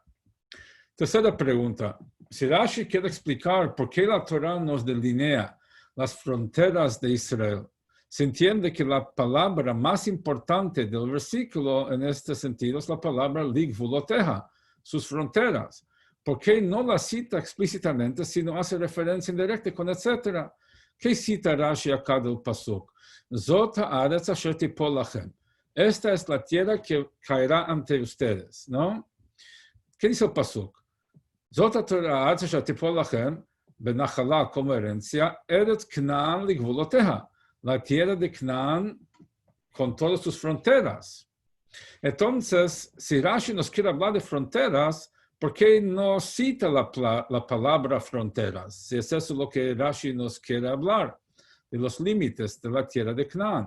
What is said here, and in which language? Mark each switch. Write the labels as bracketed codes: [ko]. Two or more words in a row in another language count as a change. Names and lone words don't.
[es] Tercera pregunta, si Rashi quiere explicar por qué la Torá nos delinea las fronteras de Israel, se entiende que la palabra más importante del versículo en este sentido es la palabra Likutéi, sus fronteras. ¿Por qué no la cita explícitamente, sino hace referencia indirecta con etcétera? ¿Qué cita Rashi acá del pasuk? [he] זאת הארץ אשר תפול לכם. [es] esta es la tierra que caerá ante ustedes, ¿no? ¿Qué dice el pasuk? [he] זאת התורה אשר תפול לכם בנחלה [es] como herencia, [he] ארץ כנען לגבולתיה, [es] la tierra de Canaán con todas sus fronteras. Entonces, si Rashi nos quiere hablar de fronteras, ¿por qué no cita la palabra fronteras? Si es eso lo que Rashi nos quiere hablar, de los límites de la tierra de Canaán.